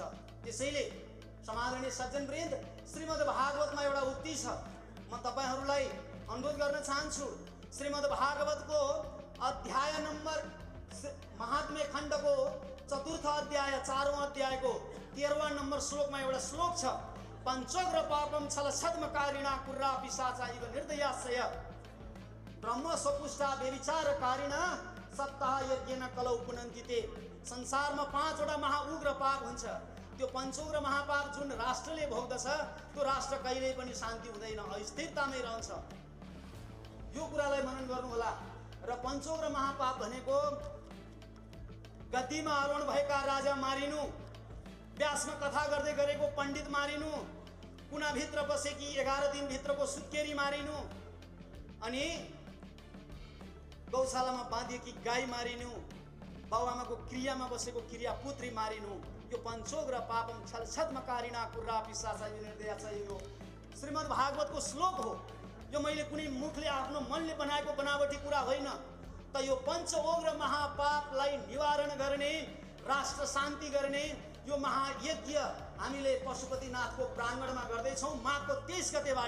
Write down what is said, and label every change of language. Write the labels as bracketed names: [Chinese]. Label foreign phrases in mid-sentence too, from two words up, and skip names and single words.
[Nepali] त्यसैले समादरणीय सज्जनवृन्द, श्रीमद् भागवतमा एउटा उक्ति छ, म तपाईहरूलाई अनुरोध गर्न चाहन्छु। श्रीमद् भागवतको अध्याय नम्बर महात्म्य खण्डको चतुर्थ अध्याय 4औं अध्यायको 13वां नम्बर श्लोकमा एउटा श्लोक छ, [Sanskrit] पञ्चोग्र पापम छल छद्मकारिणा कुर्रा पिशाचा इव निर्दयाशय ब्रह्म स्वपुष्टा व्यभिचारकारिणा सप्ताह यज्ञेन कलौ पुनन्तिते। [Nepali] संसारमा 5वटा महाउग्र पाप हुन्छ। त्यो पञ्चोग्र महापाप जुन राष्ट्रले भोग्दछ त्यो राष्ट्र कहिल्यै पनि शान्ति हुँदैन, अस्थिरतामै रहन्छ। यो कुरालाई मनन गर्नुहोला। र पञ्चोग्र महापाप भनेको गद्दीमा आरोहण भएका राजा मारिनु, व्यासमा कथा गर्दै गरेको पण्डित मारिनु, कुनाभित्र बसेकी 11 दिनभित्रको सुत्केरी मारिनु, अनि गौशालामा बाँधिएकी गाई मारिनु, बाबुआमाको क्रियामा बसेको क्रिया पुत्री मारिनु। यो [Sanskrit] पञ्चोग्र पापम छल छद्मकारिणा कुर्रा पिशाचा इव निर्दयाशय [Nepali] यो श्रीमद् भागवतको श्लोक हो। यो मैले कुनै मुखले आफ्नो मनले बनाएको बनावटी कुरा होइन, त यो पञ्चोग्र महापापलाई निवारण गर्ने, राष्ट्र शान्ति गर्ने यो महायज्ञ हामीले पशुपतिनाथको प्राङ्गणमा गर्दैछौँ माघको 23 गतेबाट।